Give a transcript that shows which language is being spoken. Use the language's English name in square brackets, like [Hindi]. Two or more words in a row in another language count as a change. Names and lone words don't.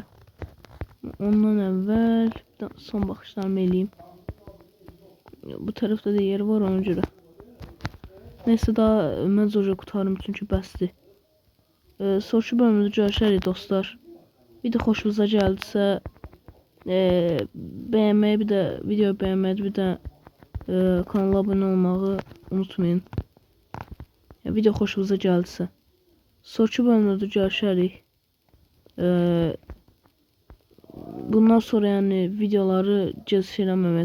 [Azerbaijani] Ondan əvvəl son baxışlarımı eləyim. Bu tərəfdə də yer var ona görə. Neyse daha məncə oca qurtarım çünki bəsdir. [Turkish] Sonraki bölümümüzdə görüşərik dostlar. [Azerbaijani] Video xoşunuza gəldisə [Turkish] beğenmeyi, bir de video beğenmeyi, bir de kanala abone [Azerbaijani] olmağı unutmayın. Video xoşunuza gəldisə. Sonraki bölümdə görüşərik. [Turkish] Bundan sonra yani videoları gecikdirməməyə çalışacağım.